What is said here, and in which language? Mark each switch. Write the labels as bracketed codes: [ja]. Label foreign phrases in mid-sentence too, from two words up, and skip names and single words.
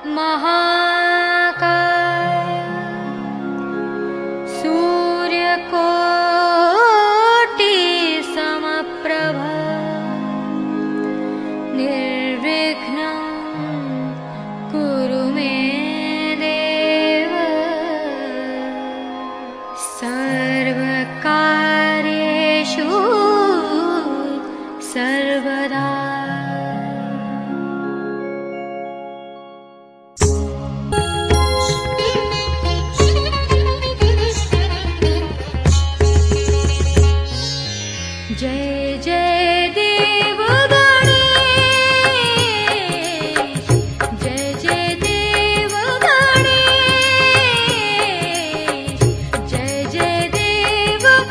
[sa] महाकाय सूर्यकोटि समप्रभ निर्विघ्नं कुरु मे देव सर्वकार्येषु सर्वदा। [hi] जय जय देव गणेश, जय जय देव गणेश, जय जय देव